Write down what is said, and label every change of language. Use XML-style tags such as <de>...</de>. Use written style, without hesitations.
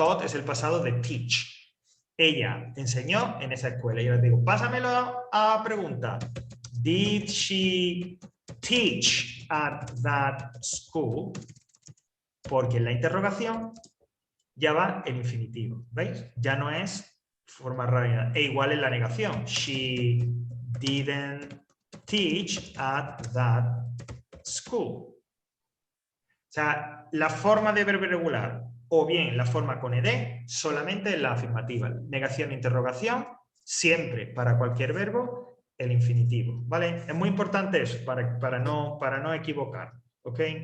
<es>Taught es el pasado de teach. Ella enseñó en esa escuela. Y yo les digo, pásamelo a pregunta.</es> <en>Did she teach at that school?</en> <es>Porque en la interrogación ya va el infinitivo. ¿Veis? Ya no es forma rápida. E igual en la negación.</es> <en>She didn't teach at that school.</en> <es>O sea, la forma de verbo irregular o bien la forma con ed solamente en la afirmativa. Negación e interrogación, siempre para cualquier verbo, el infinitivo. ¿Vale? Es muy importante eso para no equivocar. ¿Ok?</es>